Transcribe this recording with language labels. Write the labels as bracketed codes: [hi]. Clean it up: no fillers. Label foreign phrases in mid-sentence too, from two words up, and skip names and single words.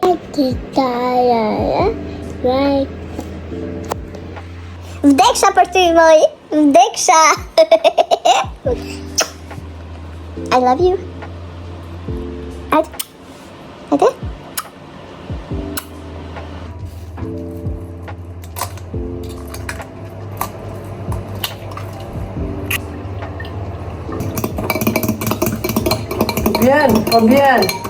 [sq] Vdeksha për ty, moj. Vdeksha. [en] I love you. [sq] Hajde. Bien, po bien.